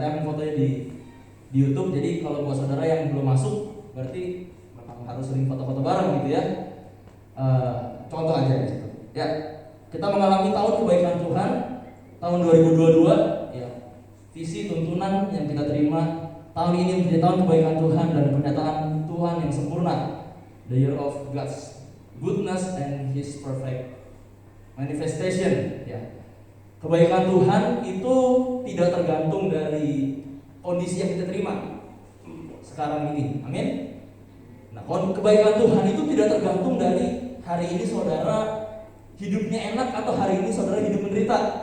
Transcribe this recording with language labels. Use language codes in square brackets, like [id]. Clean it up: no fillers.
[id] Saya ambil fotonya di YouTube. Jadi kalau buat saudara yang belum masuk, berarti memang harus sering foto-foto bareng gitu, ya. Contoh aja di situ. Ya, kita mengalami tahun kebaikan Tuhan, tahun 2022. Ya, visi tuntunan yang kita terima tahun ini menjadi tahun kebaikan Tuhan dan pernyataan Tuhan yang sempurna. [en] The year of God's goodness and His perfect manifestation. [id] Ya. Kebaikan Tuhan itu tidak tergantung dari kondisi yang kita terima. sekarang ini. Amin. Nah, kebaikan Tuhan itu tidak tergantung dari hari ini saudara hidupnya enak atau hari ini saudara hidup menderita.